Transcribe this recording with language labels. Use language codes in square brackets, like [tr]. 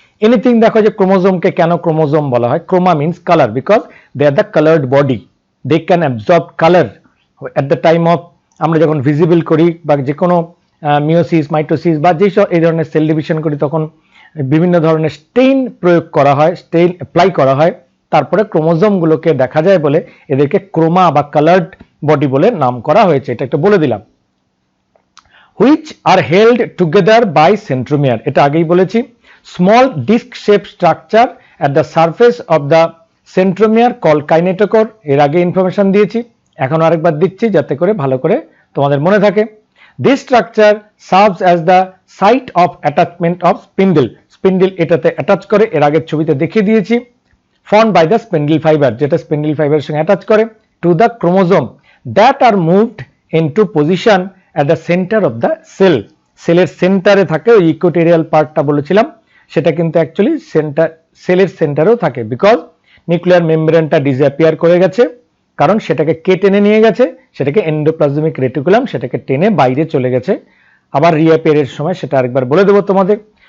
[bn] Anything দেখো যে ক্রোমোজোমকে কেন ক্রোমোজোম বলা হয়, [en] chroma means colour, because they are the coloured body, they can absorb colour at the time of, [bn] আমরা যখন ভিজিবল করি বা যে কোনো মিওসিস মাইটোসিস বা যেসব এই ধরনের সেল ডিভিশন করি তখন বিভিন্ন ধরনের স্টেইন প্রয়োগ করা হয়, স্টেইন অ্যাপ্লাই করা হয়, তারপরে ক্রোমোজোমগুলোকে দেখা যায় বলে এদেরকে ক্রোমা বা কালার্ড বডি বলে নাম করা হয়েছে। এটা একটু বলে দিলাম। [en] which are held together by centromere, [bn] এটা আগেই বলেছি। [en] small disc shaped structure at the surface of the centromere called kinetochore, [bn] এর আগে ইনফরমেশন দিয়েছি, এখন আরেকবার দিচ্ছি যাতে করে ভালো করে তোমাদের মনে থাকে। [en] this structure serves as the site of attachment of spindle, [bn] spindle এটাতে অ্যাটাচ করে, এর আগের ছবিতে দেখিয়ে দিয়েছি। [en] formed by the spindle fiber, [bn] যেটা স্পিন্ডল ফাইবারের সঙ্গে অ্যাটাচ করে, [en] to the chromosome that are moved into position at the center of the cell, [bn] সেলের সেন্টারে থাকে, ওই ইকুয়েটোরিয়াল পার্টটা বলেছিলাম সেটা কিন্তু অ্যাকচুয়ালি সেন্টার, সেলের সেন্টারেও থাকে, বিকজ নিউক্লিয়ার মেমব্রেনটা ডিসঅ্যাপিয়ার করে গেছে, কারণ সেটাকে কে টেনে নিয়ে গেছে, সেটাকে এন্ডোপ্লাজমিক রেটিকুলাম সেটাকে টেনে বাইরে চলে গেছে, আবার রিঅ্যাপিয়ারের সময় সেটা আরেকবার বলে দেবো তোমাদের।